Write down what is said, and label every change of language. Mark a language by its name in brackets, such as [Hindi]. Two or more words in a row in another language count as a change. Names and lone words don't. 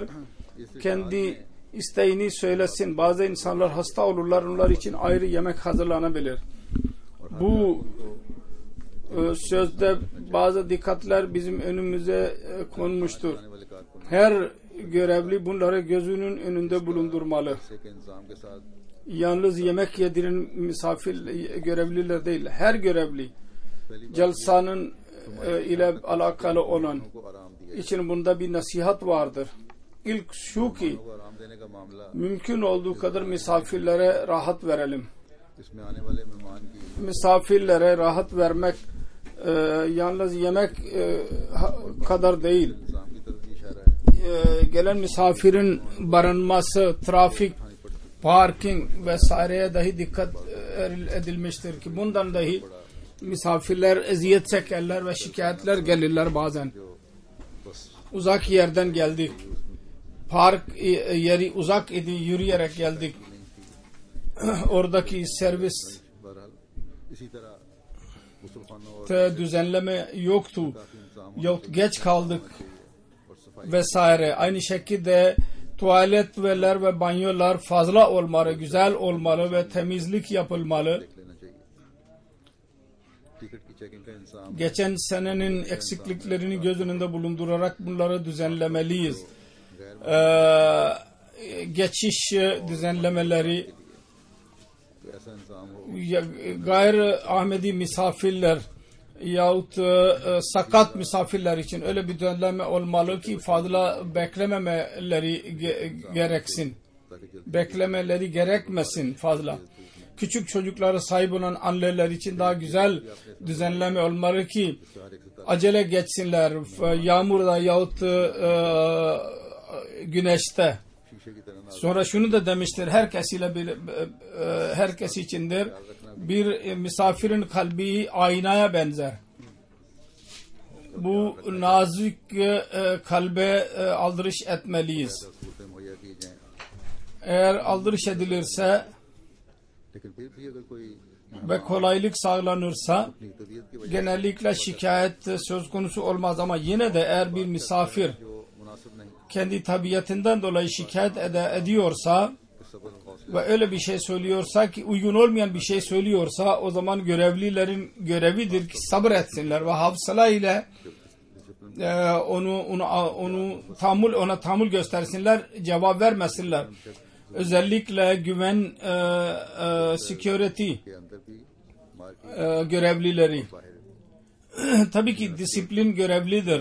[Turkish] Kendi isteğini söylesin. Bazı insanlar hasta olurlar. Onlar için ayrı yemek hazırlanabilir. Bu sözde bazı dikkatler bizim önümüze konmuştur. Her görevli bunları gözünün önünde bulundurmalı. [Urdu] کے انتظام کے ساتھ [Turkish] Yalnız yemek yediren misafir görevliler değil. Her görevli celsanın ile alakalı olan [Urdu] کو آرام دیا [Turkish] için bunda bir nasihat vardır. İlk şu ki [Urdu] کو آرام دینے کا معاملہ [Turkish] mümkün olduğu kadar misafirlere rahat verelim. [Urdu] اس میں آنے والے مہمان کی [Turkish] Misafirlere rahat vermek yalnız yemek kadar değil. [Urdu] انتظام کی طرف اشارہ ہے. [Turkish] Gelen misafirin barınması, trafik, parking vesaireye dahi dikkat edilmiştir ki bundan dahi misafirler eziyet çekerler ve şikayetler gelirler bazen. Uzak yerden geldik. Park yeri uzak idi, yürüyerek geldik. Oradaki servis [Urdu] بہرحال اسی طرح غسل خانوں اور [Turkish] düzenleme yoktu. [Urdu] इंतजाम [Turkish] Yahut geç kaldık [Urdu] اور صفائی [Turkish] vesaire. Aynı şekilde tuvaletler ve banyolar fazla olmalı, güzel olmalı ve temizlik yapılmalı. [Urdu] لینا چاہیے. ٹکٹ کی چیکنگ کا انتظام [Turkish] Geçen senenin eksikliklerini göz önünde bulundurarak bunları düzenlemeliyiz. Geçiş düzenlemeleri, [Urdu] ایسا انتظام ہو [Turkish] gayri Ahmedi misafirler yahut sakat misafirler için öyle bir düzenleme olmalı ki fazla beklememeleri gereksin. Beklemeleri gerekmesin fazla. Küçük çocuklara sahip olan anneler için daha güzel düzenleme olmalı ki acele geçsinler. Yağmurda yahut güneşte. [Urdu] شیشے کی طرح [Turkish] Sonra şunu da demiştir, herkes içindir. Bir misafirin kalbi aynaya benzer. Bu nazik kalbe aldırış etmeliyiz. [Urdu] صورتیں مہیا کی جائیں. [Turkish] Eğer aldırış edilirse [Urdu] لیکن پھر بھی اگر کوئی [Turkish] ve kolaylık sağlanırsa [Urdu] اپنی طبیعت کی وجہ [Turkish] genellikle şikayet söz konusu olmaz ama yine de eğer bir misafir [Urdu] جو مناسب نہیں [Turkish] kendi tabiatından dolayı şikayet ediyorsa [Urdu] کہ صبر اور حوصلہ [Turkish] ve öyle bir şey söylüyorsa ki uygun olmayan bir şey söylüyorsa o zaman görevlilerin görevidir ki sabır etsinler ve hafsala ile ona tahammül göstersinler, cevap vermesinler. Özellikle güven security görevlileri tabii ki disiplin görevlidir.